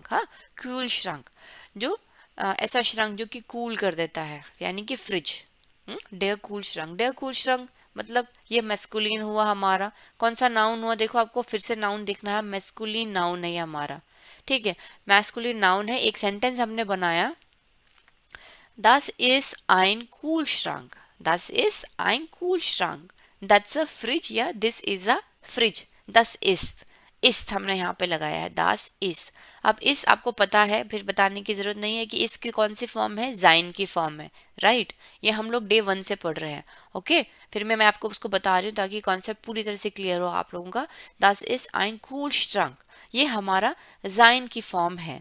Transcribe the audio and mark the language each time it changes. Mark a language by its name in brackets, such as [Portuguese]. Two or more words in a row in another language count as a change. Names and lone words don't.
[Hindi] हाँ, कूल श्रंक, जो ऐसा श्रंक जो कि कूल कर देता है, यानी कि फ्रिज। [German] der Kühlschrank, der Kühlschrank [Hindi] मतलब ये मैस्कुलिन हुआ हमारा, कौन सा नाउन हुआ, देखो आपको फिर से नाउन देखना है, [English] masculine noun [Hindi] है हमारा। ठीक है, [English] masculine noun [Hindi] है, एक सेंटेंस हमने बनाया, [German] Das ist ein Kühlschrank. Das ist ein Kühlschrank. [English] That's a fridge, या this is a fridge. [German] Das ist, [Hindi] इस हमने यहाँ पे लगाया है, [German] das ist। [Hindi] अब इस आपको पता है, फिर बताने की जरूरत नहीं है कि इसकी कौन सी फॉर्म है, जाइन की फॉर्म है, राइट। ये हम लोग डे 1 से पढ़ रहे हैं। ओके, फिर मैं आपको उसको बता रही हूँ ताकि कॉन्सेप्ट पूरी तरह से क्लियर हो आप लोगों का। [German] Das ist ein Kühlschrank, [Hindi] ये हमारा जाइन की फॉर्म है।